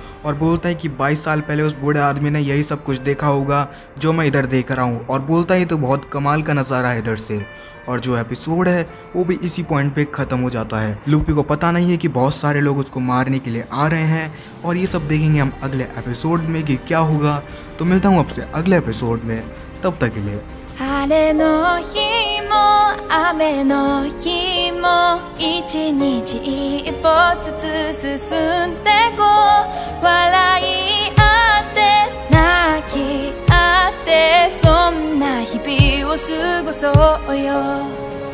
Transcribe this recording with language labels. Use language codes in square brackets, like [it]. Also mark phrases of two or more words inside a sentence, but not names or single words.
[hi] और बोलता है कि 22 साल पहले उस बूढ़े आदमी ने यही सब कुछ देखा होगा जो मैं इधर देख रहा हूँ, और बोलता है तो बहुत कमाल का नज़ारा है इधर से। और जो एपिसोड है वो भी इसी पॉइंट पे ख़त्म हो जाता है। लूफी को पता नहीं है कि बहुत सारे लोग उसको मारने के लिए आ रहे हैं, और ये सब देखेंगे हम अगले एपिसोड में कि क्या होगा। तो मिलता हूँ आपसे अगले एपिसोड में, तब तक के लिए। [ja] 晴れの日も雨の日も一日一歩ずつ進んでこう笑い合って泣き合ってそんな日々を過ごそうよ